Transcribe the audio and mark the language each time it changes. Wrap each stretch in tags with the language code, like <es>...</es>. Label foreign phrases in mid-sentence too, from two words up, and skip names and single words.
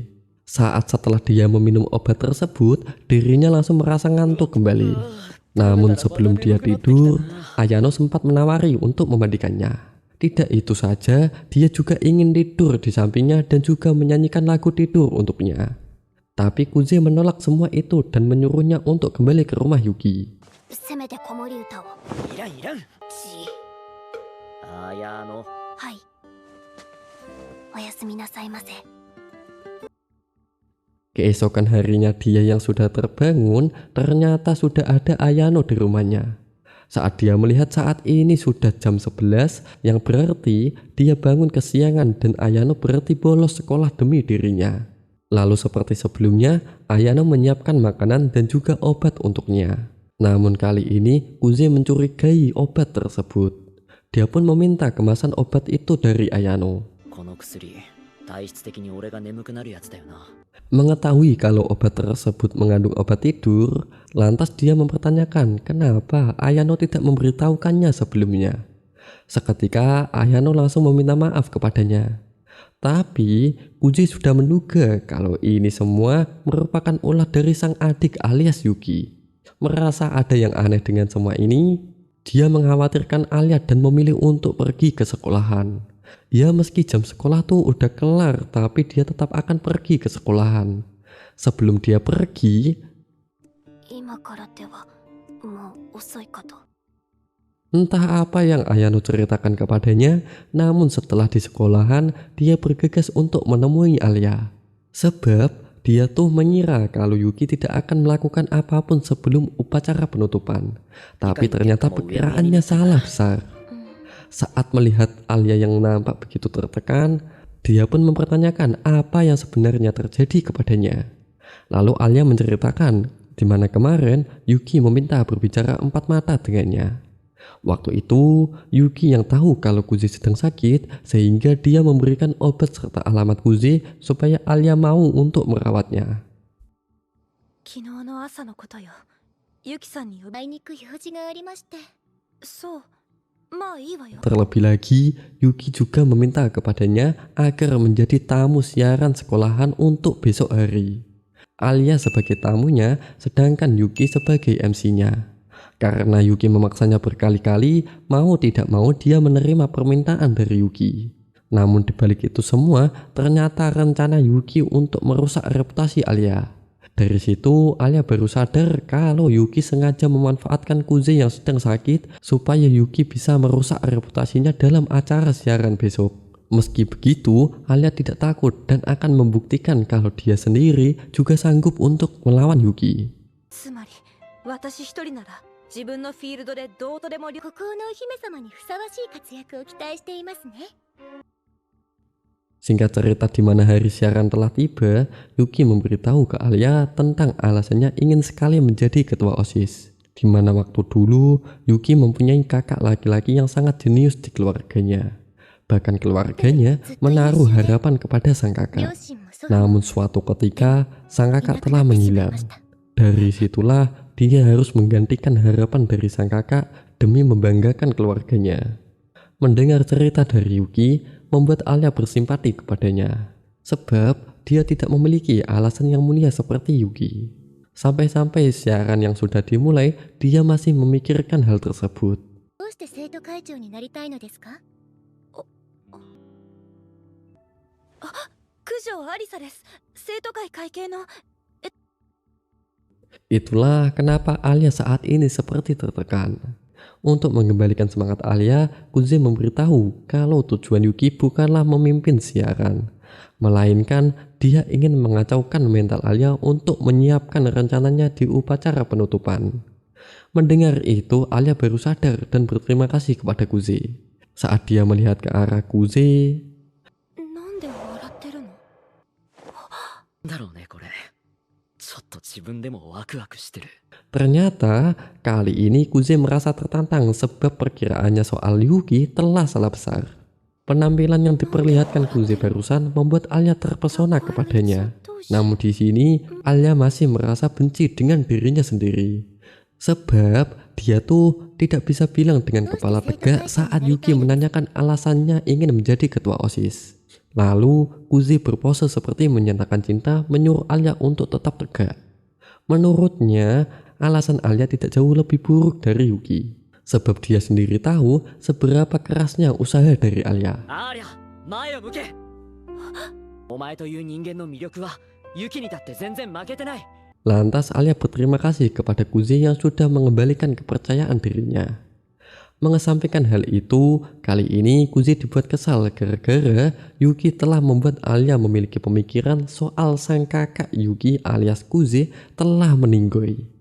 <id>Saat setelah dia meminum obat tersebut, dirinya langsung merasa ngantuk kembali. Namun sebelum dia tidur, Ayano sempat menawari untuk memandikannya. Tidak itu saja, dia juga ingin tidur di sampingnya dan juga menyanyikan lagu tidur untuknya. Tapi Kuze menolak semua itu dan menyuruhnya untuk kembali ke rumah Yuki.</id> <ja>せめて子守歌を。いらんいらん。ち綾野。はい。おやすみなさいませ。</ja> <id>Keesokan harinya dia yang sudah terbangun, ternyata sudah ada Ayano di rumahnya. Saat dia melihat saat ini sudah jam 11, yang berarti dia bangun kesiangan dan Ayano berarti bolos sekolah demi dirinya. Lalu seperti sebelumnya, Ayano menyiapkan makanan dan juga obat untuknya. Namun kali ini Kuze mencurigai obat tersebut. Dia pun meminta kemasan obat itu dari Ayano.</id> <ja>この薬、体質的に俺が眠くなるやつだよな。</ja> <id>Mengetahui kalau obat tersebut mengandung obat tidur, lantas dia mempertanyakan kenapa Ayano tidak memberitahukannya sebelumnya. Seketika Ayano langsung meminta maaf kepadanya. Tapi Kuze sudah menduga kalau ini semua merupakan ulah dari sang adik alias Yuki. Merasa ada yang aneh dengan semua ini, dia mengkhawatirkan Alia dan memilih untuk pergi ke sekolahan. Ya meski jam sekolah tuh udah kelar, tapi dia tetap akan pergi ke sekolahan. Sebelum dia pergi,</id> <ja>今からではもう遅いかと。</ja> <id>entah apa yang Ayano ceritakan kepadanya, namun setelah di sekolahan, dia bergegas untuk menemui Alia. Sebab dia tuh mengira kalau Yuki tidak akan melakukan apapun sebelum upacara penutupan. Tapi ternyata perkiraannya salah besar. Saat melihat Alia yang nampak begitu tertekan, dia pun mempertanyakan apa yang sebenarnya terjadi kepadanya. Lalu Alia menceritakan di mana kemarin Yuki meminta berbicara empat mata dengannya. Waktu itu Yuki yang tahu kalau Kuze sedang sakit sehingga dia memberikan obat serta alamat Kuze supaya Alia mau untuk merawatnya.</id> <ja>昨日の朝のことよ。ユキさんに呼び。あいにく用事がありまして。そう。まあいいわよ。</ja> <id>Terlebih lagi, Yuki juga meminta kepadanya agar menjadi tamu siaran sekolahan untuk besok hari. Alia sebagai tamunya, sedangkan Yuki sebagai MC-nya. Karena Yuki memaksanya berkali-kali, mau tidak mau dia menerima permintaan dari Yuki. Namun dibalik itu semua, ternyata rencana Yuki untuk merusak reputasi Alia. Dari situ, Alia baru sadar kalau Yuki sengaja memanfaatkan Kuze yang sedang sakit supaya Yuki bisa merusak reputasinya dalam acara siaran besok. Meski begitu, Alia tidak takut dan akan membuktikan kalau dia sendiri juga sanggup untuk melawan Yuki.</id> <ja>つまり私一人なら自分のフィールドでどうとでも。孤高のお姫様にふさわしい活躍を期待していますね。</ja> <id>Singkat cerita di mana hari siaran telah tiba, Yuki memberitahu ke Alia tentang alasannya ingin sekali menjadi ketua OSIS. Di mana waktu dulu, Yuki mempunyai kakak laki-laki yang sangat jenius di keluarganya. Bahkan keluarganya menaruh harapan kepada sang</id> <ja>両</ja> <id>kakak.</id> <ja>親も祖父も</ja> <id>Namun suatu ketika, sang kakak telah menghilang. Dari situlah, dia harus menggantikan harapan dari sang kakak demi membanggakan keluarganya. Mendengar cerita dari Yuki, membuat Alia bersimpati kepadanya. Sebab dia tidak memiliki alasan yang mulia seperti Yuki. Sampai-sampai siaran yang sudah dimulai, dia masih memikirkan hal tersebut.</id> <ja>どうして生徒会長になりたいのですか？九条アリサです。生徒会会計の。</ja> <id>Itulah kenapa Alia saat ini seperti tertekan. Untuk mengembalikan semangat Alia, Kuze memberitahu kalau tujuan Yuki bukanlah memimpin siaran, melainkan dia ingin mengacaukan mental Alia untuk menyiapkan rencananya di upacara penutupan. Mendengar itu, Alia baru sadar dan berterima kasih kepada Kuze. Saat dia melihat ke arah Kuze,</id> <ja>なんで笑ってるの？だろうねこれ。ちょっと自分でもワクワクしてる。</ja> <id>ternyata kali ini Kuze merasa tertantang sebab perkiraannya soal Yuki telah salah besar. Penampilan yang diperlihatkan Kuze barusan membuat Alia terpesona kepadanya. Namun di sini Alia masih merasa benci dengan dirinya sendiri. Sebab dia tuh tidak bisa bilang dengan kepala tegak saat Yuki menanyakan alasannya ingin menjadi ketua OSIS. Lalu Kuzi berpose seperti menyatakan cinta menyuruh Alia untuk tetap tegak. Menurutnya, alasan Alia tidak jauh lebih buruk dari Yuki. Sebab dia sendiri tahu seberapa kerasnya usaha dari Alia.</id> <ja>アーリャ前を向けお前という人間の魅力は雪にだって全然負けてない</ja> <id>Lantas Alia berterima kasih kepada Kuzi yang sudah mengembalikan kepercayaan dirinya. Mengesampingkan hal itu, kali ini Kuzi dibuat kesal gara-gara Yuki telah membuat Alia memiliki pemikiran soal sang kakak Yuki alias Kuzi telah meninggoy.</id>